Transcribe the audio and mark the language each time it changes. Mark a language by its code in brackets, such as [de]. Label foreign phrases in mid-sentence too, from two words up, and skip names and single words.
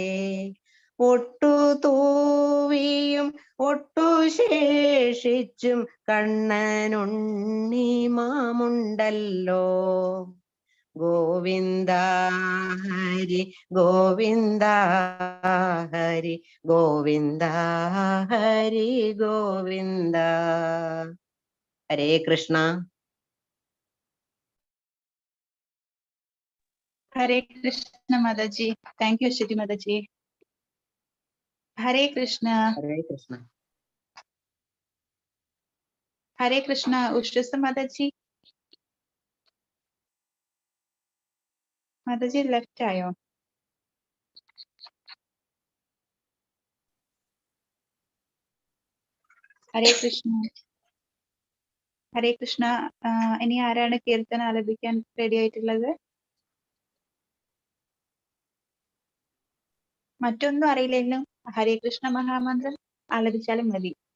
[ml] ഒട്ടു തൂവിയും ഒട്ടു ശേഷിച്ചും കണ്ണനുണ്ണി മാമുണ്ടല്ലോ. ഗോവിന്ദ ഹരി ഗോവിന്ദ ഹരി ഗോവിന്ദ ഹരി ഗോവിന്ദ. ഹരേ കൃഷ്ണ. Hare Krishna Mataji. [en] Thank you, Shruti Mataji. Hare Krishna. [ml] ഹരേ കൃഷ്ണ. Hare Krishna Ushrisa Mataji. Mataji left ആയോ? ഹരേ കൃഷ്ണ. ഹരേ കൃഷ്ണ. ഇനി ആരാണ് കീർത്തന ആലപിക്കാൻ റെഡി ആയിട്ടുള്ളത്? മറ്റൊന്നും അറിയില്ലെങ്കിലും ഹരേ കൃഷ്ണ മഹാമന്ത്രം ആലപിച്ചാലും മതി.